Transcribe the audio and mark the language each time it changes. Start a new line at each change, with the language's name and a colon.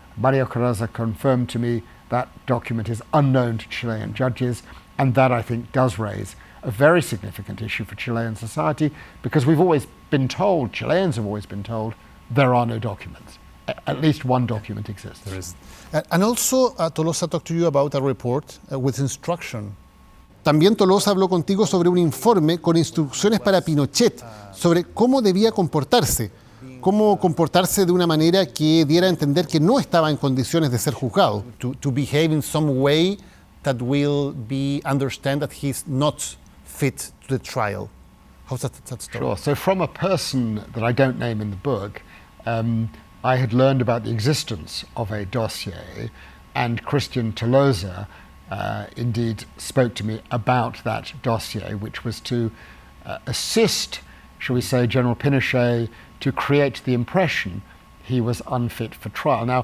English: Mario Carranza confirmed to me that document is unknown to Chilean judges, and that I think does raise a very significant issue for Chilean society, because we've always been told, Chileans have always been told, there are no documents. At least one document exists. There is. And also, Tolosa talked to you about a report with instruction.
Spanish: También Tolosa habló contigo sobre un informe con instrucciones para Pinochet sobre cómo debía comportarse de una manera que diera a entender que no estaba en condiciones de ser juzgado.
English: To behave in some way that will be understand that he's not fit to the trial. How's that story? Sure. So from a person that I don't name in the book, I had learned about the existence of a dossier, and Christian Tolosa indeed spoke to me about that dossier, which was to assist, shall we say, General Pinochet to create the impression he was unfit for trial.